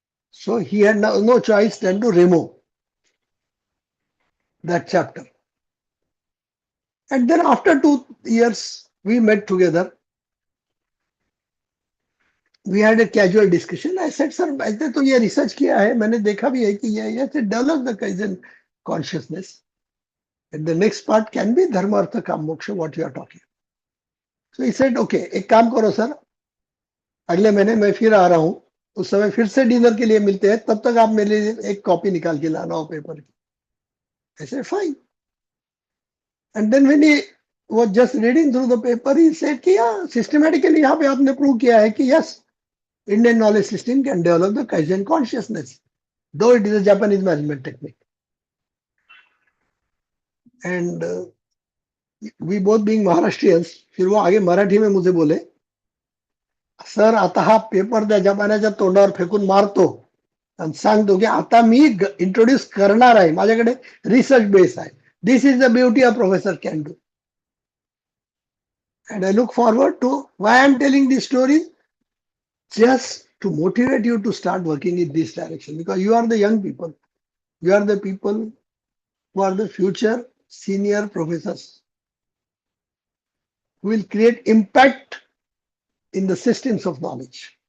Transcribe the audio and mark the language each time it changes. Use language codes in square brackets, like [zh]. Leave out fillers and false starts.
[en] So he had no choice than to remove that chapter. And then after 2 years, we met together. We had a casual discussion. I said, sir, [hi] मैंने तो ये research किया है, मैंने देखा भी है कि ये [en] develop the Kaizen consciousness. And the next part can be Dharma, Artha, Kama, Moksha, what you are talking. So he said, okay, [hi] एक काम करो सर, अगले महीने मैं फिर आ रहा हूँ, उस समय फिर से डिनर के लिए मिलते हैं, तब तक आप मेरे लिए एक कॉपी निकाल के लाना हो पेपर की. [en] I said, fine. And then when he was just reading through the paper, he said कि yeah, systematically [hi] यहाँ पे आपने [en] prove [hi] किया है कि [en] yes, Indian knowledge system can develop the Kaizen consciousness, though it is a Japanese management technique. And we both being Maharashtrians, [hi] फिर वो आगे मराठी में मुझे बोले, [mr] सर आता हा पेपर त्या जपान्याच्या तोंडावर फेकून मारतो आणि सांगतो की आता मी इंट्रोड्यूस करणार आहे, माझ्याकडे रिसर्च बेस आहे. [en] This is the beauty a professor can do. And I look forward to why I'm telling this story, just to motivate you to start working in this direction, because you are the young people. You are the people who are the future senior professors who will create impact in the systems of knowledge.